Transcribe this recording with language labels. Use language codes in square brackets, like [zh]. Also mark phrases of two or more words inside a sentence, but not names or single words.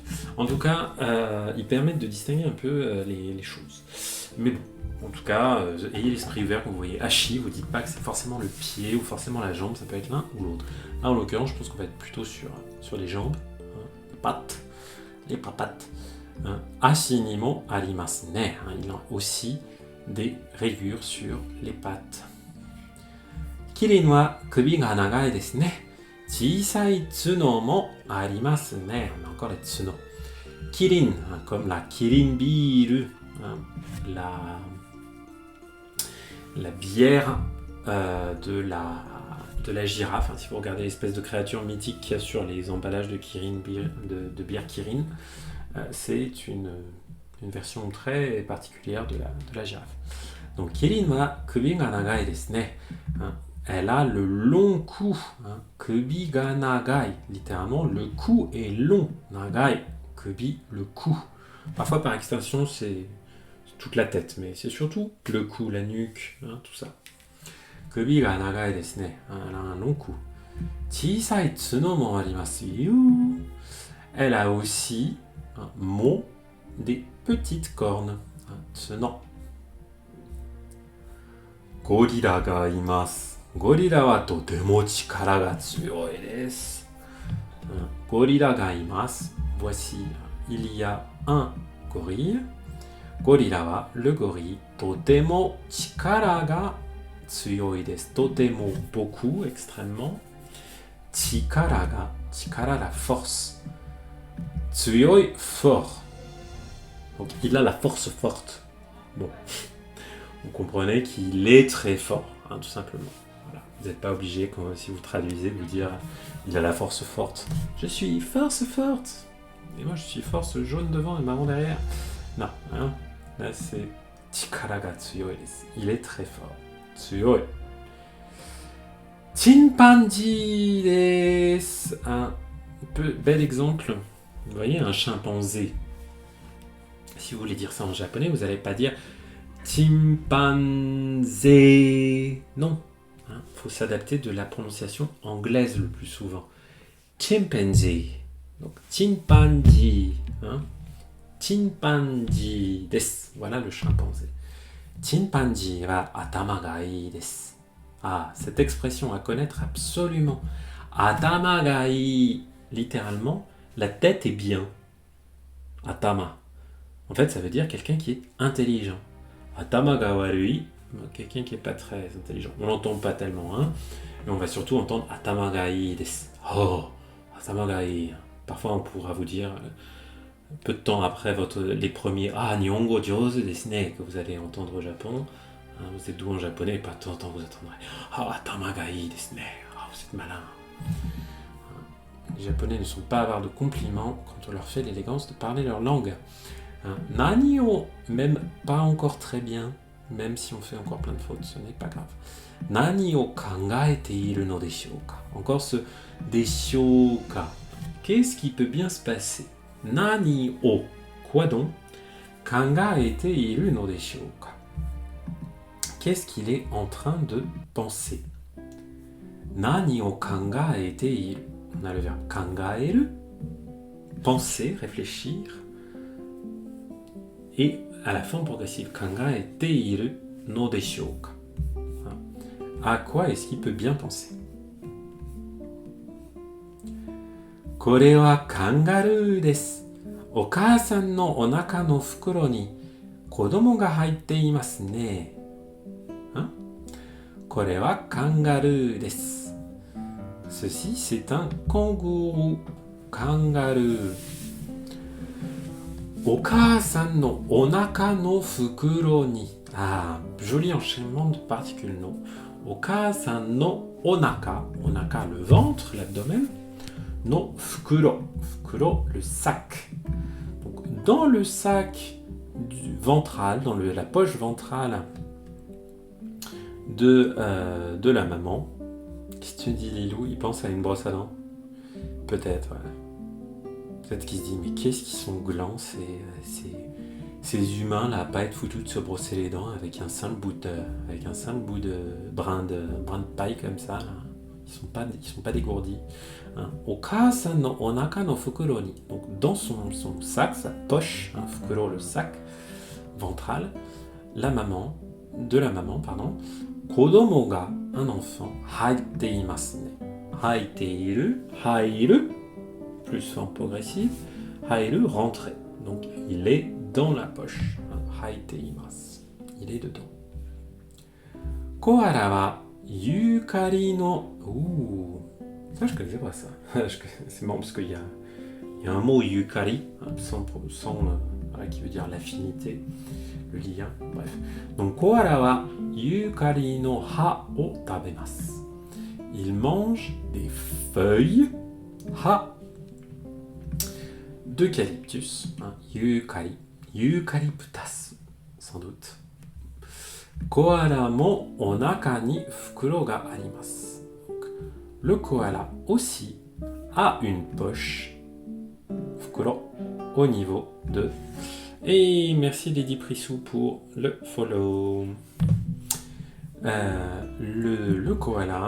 [fr] En tout cas, ils permettent de distinguer un peu les choses. Mais bon, en tout cas, ayez l'esprit ouvert quand vous voyez ashi, vous dites pas que c'est forcément le pied ou forcément la jambe, ça peut être l'un ou l'autre. Là, en l'occurrence, je pense qu'on va être plutôt sur les jambes, les pattes, les papates. [ja] 足にもありますね. [fr] Il a aussi des rayures sur les pattes. [ja] キリンは首が長いですね. 小さい角もありますね. [fr] Encore les tsuno. Kirin, comme la [ja] キリンビール, [fr] la bière de la girafe. Si vous regardez l'espèce de créature mythique qu'il y a sur les emballages de Kirin, de bière Kirin, c'est une version très particulière de la girafe. [ja] Donc キリンは首が長いですね. [fr] Elle a le long cou. [ja] 首が長い. [fr] Littéralement, le cou est long. Nagai. Kubi, le cou. Parfois, par extension, c'est toute la tête, mais c'est surtout le cou, la nuque, tout ça. [ja] 首が長いですね. [fr] Elle a un long cou. [ja] 小さい角もありますよ. [fr] Elle a aussi des petites cornes. [ja] 角。ゴリラがいます. ゴリラはとても力が強いです. ゴリラがいます. [fr] Voici, il y a un gorille. [ja] ゴリラは, [fr] le gorille. [ja] とても力が強いです. とても, [fr] beaucoup, extrêmement. [ja] 力が、力, [fr] la force. Tsuyoi, fort. Donc il a la force forte. Bon, vous comprenez qu'il est très fort, tout simplement. Voilà. Vous n'êtes pas obligé, si vous traduisez, de vous dire il a la force forte. Je suis force forte. Et moi je suis force jaune devant et marron derrière. Non, là c'est [ja] 力が強いです. [fr] Il est très fort. Tsuyoi. [ja] チンパンジーです. [fr] Un bel exemple. Vous voyez, un chimpanzé. Si vous voulez dire ça en japonais, vous n'allez pas dire chimpanzé. Non. Faut s'adapter de la prononciation anglaise le plus souvent. Chimpanzee. Donc, chimpanzee. [ja] チンパンジーです. [fr] Voilà le chimpanzé. [ja] チンパンジーは頭がいいです. [fr] Cette expression à connaître absolument. [ja] 頭がいい. [fr] Littéralement, la tête est bien. Atama. En fait, ça veut dire quelqu'un qui est intelligent. [ja] 頭が悪い, [fr] quelqu'un qui n'est pas très intelligent. On l'entend pas tellement, mais on va surtout entendre [ja] 頭がいいです. おお、頭がいい. [fr] Parfois, on pourra vous dire, peu de temps après les premiers [ja] 日本語上手ですね [fr] que vous allez entendre au Japon. Vous êtes doux en japonais, et pas de temps en temps vous attendrez [ja] 頭がいいですね. [fr] Vous êtes malin. Les Japonais ne sont pas avares de compliments quand on leur fait l'élégance de parler leur langue. [ja] 何を, [fr] même pas encore très bien, même si on fait encore plein de fautes, ce n'est pas grave. [ja] 何を考えているのでしょうか. [fr] Encore ce [ja] でしょうか. [fr] Qu'est-ce qui peut bien se passer? [ja] 何を, [fr] quoi donc? [ja] 考えているのでしょうか. [fr] Qu'est-ce qu'il est en train de penser? [ja] 何を考えている. [fr] On a le verbe kangaeru, penser, réfléchir, et à la forme progressive, [ja] 考えているのでしょうか. [fr] À quoi est-ce qu'il peut bien penser? [ja] これはカンガルーです. お母さんのお腹の袋に子供が入っていますね. これはカンガルーです. [fr] Ceci, c'est un kangourou. Kangaroo. [ja] お母さんのお腹の袋に. [fr] Joli enchaînement de particules no. [ja] お母さんのお腹。お腹, [fr] le ventre, l'abdomen. [ja] の袋。袋, [fr] le sac. Donc, dans le sac ventral, dans la poche ventrale de la maman, Qu'est-ce que tu dis, Lilou? Il pense à une brosse à dents? Peut-être, ouais. Peut-être qu'il se dit, mais qu'est-ce qu'ils sont glands, ces humains-là, à pas être foutus de se brosser les dents avec un simple bout de brin de paille comme ça, là. Ils sont pas dégourdis. Hein. [ja] お母さんのお腹の袋に. [fr] Donc, dans son sac, sa poche, fukuro, le sac ventral, de la maman, [ja] 子供が, [fr] un enfant, [ja] 入っていますね. 入っている、入る, [fr] plus forme progressive, hairu, rentrer. Donc, il est dans la poche. [ja] 入っています. [fr] Il est dedans. [ja] コアラはユーカリの. [fr] Ouh, ça je connaissais pas ça. C'est marrant parce qu'il y a un mot yukari, qui veut dire l'affinité, le lien, bref. [ja] Donc, コアラはユーカリの葉を食べます. [fr] Il mange des feuilles ha d'eucalyptus, yukari, eucalyptus, sans doute. [ja] コアラもお腹に袋があります. [fr] Le koala aussi a une poche, fukuro, au niveau de. Et merci Lady Prissou pour le follow. Le koala.